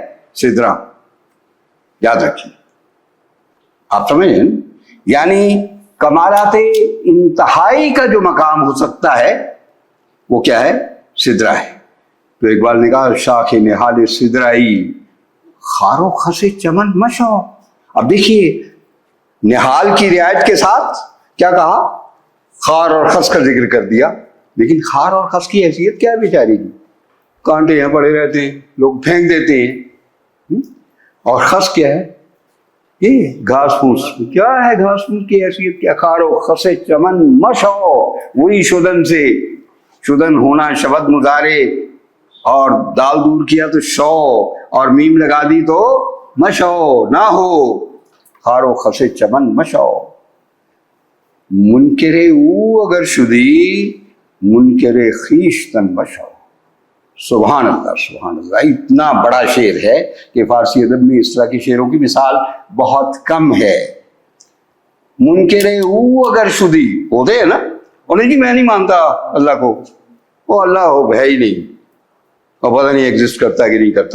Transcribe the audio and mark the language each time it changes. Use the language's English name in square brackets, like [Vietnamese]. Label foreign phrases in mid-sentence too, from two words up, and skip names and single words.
[Urdu] سدرہ۔ یاد رکھیے، آپ سمجھیں? یعنی کمالاتِ انتہائی کا جو مقام ہو سکتا ہے وہ کیا ہے? سدرہ ہے. تو اقبال نے کہا [Persian] شاخِ نہالِ سدرہ‌ای خار و خسِ چمن مشو. [Urdu] اب دیکھیے, نحال کی رعایت کے ساتھ کیا کہا؟ خار اور خس کا ذکر کر دیا. لیکن خار اور خس کی حیثیت کیا ہے بیچاری کی؟ کانٹے یہاں پڑے رہتے ہیں، لوگ پھینک دیتے ہیں. اور خس کیا ہے؟ یہ گھاس پھوس. کیا ہے گھاس پھوس کی حیثیت؟ کیا؟ [Persian] خار و خس چمن مشو، [Urdu] وہی شدن سے، شدن ہونا شبد مضارع، اور دال دور کیا تو شو، اور میم لگا دی تو مشو نہ ہو. [Persian] خار و خس چمن مشو، منکر او اگر شدی منکر خویشتن مشو. [Arabic] سبحان اللہ سبحان اللہ. [Urdu] اتنا بڑا شعر ہے کہ فارسی ادب میں اس طرح کے شعروں کی مثال بہت کم ہے. [Persian] منکر او اگر شدی [Urdu] ہوتے ہیں نا، انہیں جی میں نہیں مانتا اللہ کو، وہ اللہ ہو ہے ہی نہیں، اور پتہ نہیں ایگزسٹ کرتا کہ نہیں کرتا.